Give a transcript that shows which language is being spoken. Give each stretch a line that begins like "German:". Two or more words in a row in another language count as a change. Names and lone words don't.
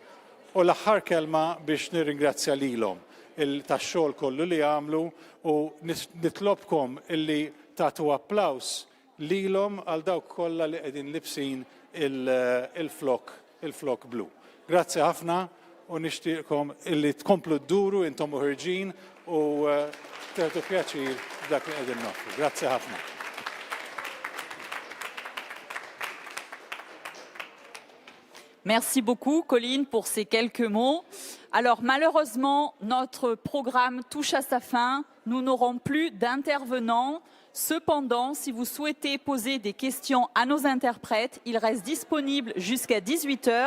Maltese: U l-aħħar kelma biex nirringrazzja lilhom tax-xogħol kollu li għamlu u nitlobkom illi tagħtu applaws lilhom għal dawk kollha li qegħdin libsin il-flok blu. Grazzi ħafna u nixtieqkom illi tkomplu dduru intom ħirġin u teħdu pjaċir dak li qegħdin noffru. Grazzi ħafna.
French: Merci beaucoup, Colline, pour ces quelques mots. Alors, malheureusement, notre programme touche à sa fin. Nous n'aurons plus d'intervenants. Cependant, si vous souhaitez poser des questions à nos interprètes, ils restent disponibles jusqu'à 18 h.